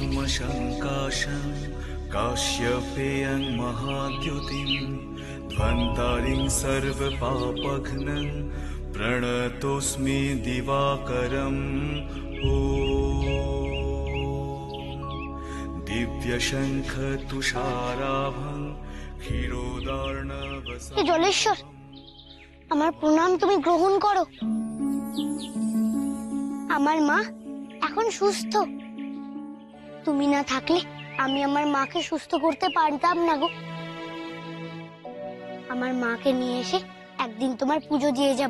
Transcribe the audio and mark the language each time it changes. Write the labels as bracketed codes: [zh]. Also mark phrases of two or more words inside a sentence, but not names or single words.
[sa] शङ्काशं काश्यपेयं महाद्युतिं ध्वन्तारिं सर्वपापघ्नं प्रणतोऽस्मि दिवाकरम् ॐ दिव्यशङ्खतुषाराभं क्षीरोदार्णवसं [bn] জলেশ্বর, আমার প্রণাম তুমি গ্রহণ করো। আমার মা এখন সুস্থ। তুমি না থাকলে আমি আমার মাকে সুস্থ করতে পারতাম না গো। আমার মাকে নিয়ে এসে একদিন তোমার পুজো দিয়ে যাব।